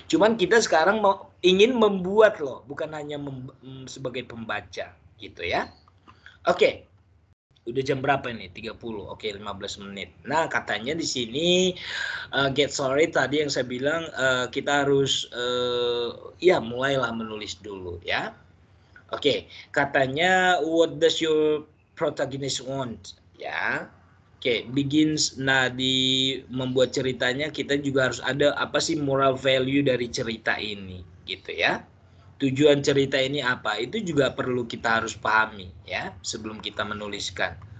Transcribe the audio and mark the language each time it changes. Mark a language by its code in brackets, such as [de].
[id] Cuman kita sekarang ingin membuat loh, bukan hanya sebagai pembaca gitu ya. Oke. Udah jam berapa ini? 30. Oke, 15 menit. Nah, katanya di sini [en] get sorry [id] tadi yang saya bilang kita harus ya mulailah menulis dulu ya. Oke, katanya [en] what does your protagonist want? Ya. Oke, begins. [id] Nah, di membuat ceritanya kita juga harus ada apa sih [en] moral value [id] dari cerita ini gitu ya. Tujuan cerita ini apa? Itu juga perlu kita harus pahami ya sebelum kita menuliskan.